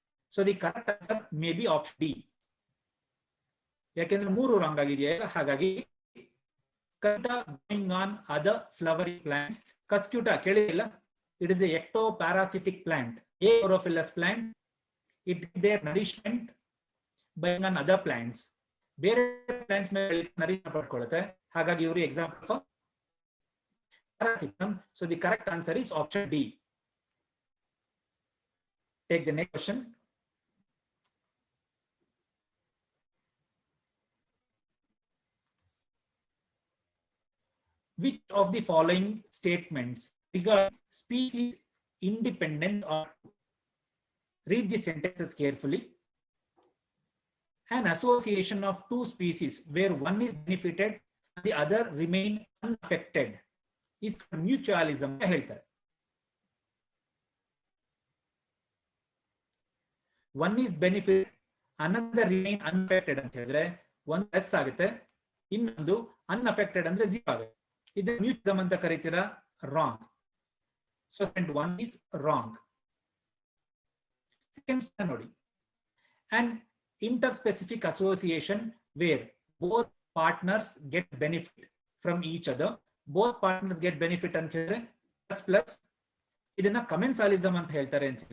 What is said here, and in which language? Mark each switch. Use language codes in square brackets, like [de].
[en] So the correct answer may be option D. [kn] Yakendra mooru wrong agideyalla. Hagagi [en] Cuscuta going on other flowering plants. Cuscuta [kn] kelidilla. [en] It is a ectoparasitic plant, a chlorophyllous plant. It gets their nourishment by on other plants. [kn] ಬೇರೆ plants ಮೇಲೆ nourish ಪಡ್ಕೊಳ್ಳುತ್ತೆ. ಹಾಗಾಗಿ ಇವರು example for parasitism. [en] So the correct answer is option D. Take the next question. Which of the following statements regarding species independent or read the sentences carefully. An association of two species where one is benefited and the other remain unaffected is mutualism. One is benefited, another remain unaffected [kn] ಅಂತ ಹೇಳಿದ್ರೆ ಒಂದು plus ಆಗುತ್ತೆ, ಇನ್ನೊಂದು unaffected ಅಂದ್ರೆ 0 ಆಗುತ್ತೆ. ಇದು mutualism ಅಂತ ಕರೀತೀರಾ? [en] Wrong. So one is wrong. Second [kn] ನೋಡಿ, [en] and interspecific association where both partners get benefit from each other. Both partners get benefit [kn] ಅಂತ ಹೇಳಿದ್ರೆ plus plus. ಇದನ್ನ ಕಮೆನ್ಸಾಲಿಸಮ್ ಅಂತ ಹೇಳ್ತಾರೆ.